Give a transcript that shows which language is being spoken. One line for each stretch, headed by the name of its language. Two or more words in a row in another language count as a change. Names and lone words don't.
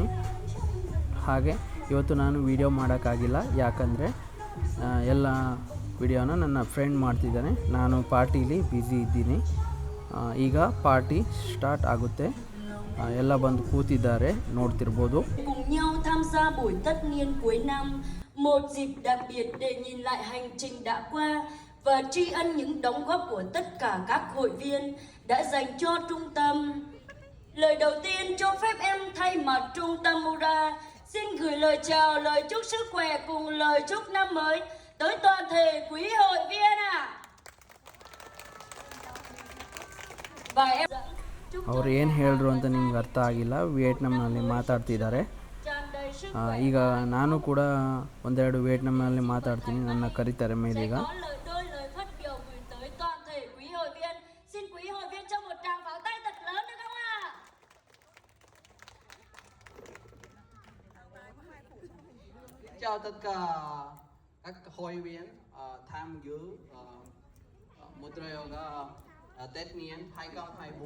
Kannada: ಹಾಗೆ ಇವತ್ತು ನಾನು ವಿಡಿಯೋ ಮಾಡೋಕ್ಕಾಗಿಲ್ಲ, ಯಾಕಂದರೆ ಎಲ್ಲ ವಿಡಿಯೋನ ನನ್ನ ಫ್ರೆಂಡ್ ಮಾಡ್ತಿದ್ದಾನೆ. ನಾನು ಪಾರ್ಟೀಲಿ ಬ್ಯುಸಿ ಇದ್ದೀನಿ. ಈಗ ಪಾರ್ಟಿ ಸ್ಟಾರ್ಟ್ ಆಗುತ್ತೆ. ಎಲ್ಲ ಬಂದು ಕೂತಿದ್ದಾರೆ, ನೋಡ್ತಿರ್ಬೋದು.
Vietnamese: Một dịp đặc biệt để nhìn lại hành trình đã qua và tri ân những đóng góp của tất cả các hội viên đã dành cho trung tâm. Lời đầu tiên cho phép em thay mặt trung tâm Mura xin gửi lời chào, lời chúc sức khỏe cùng lời chúc năm mới tới toàn thể quý hội viên ạ. Và em
Kannada: ಅವ್ರು ಏನು ಹೇಳಿದ್ರು ಅಂತ ನಿಮ್ಗೆ ಅರ್ಥ ಆಗಿಲ್ಲ, ವಿಯೆಟ್ನಾಂನಲ್ಲಿ ಮಾತಾಡ್ತಿದ್ದಾರೆ. ಈಗ ನಾನು ಕೂಡ ಒಂದೆರಡು ವಿಯೆಟ್ನಾಂನಲ್ಲಿ ಮಾತಾಡ್ತೀನಿ, ನನ್ನ ಕರೀತಾರೆ ಮೇಲೆ. ಈಗ
Vietnamese: chào tất cả các hội viên tham dự Mudra Yoga Tết Niên 2024.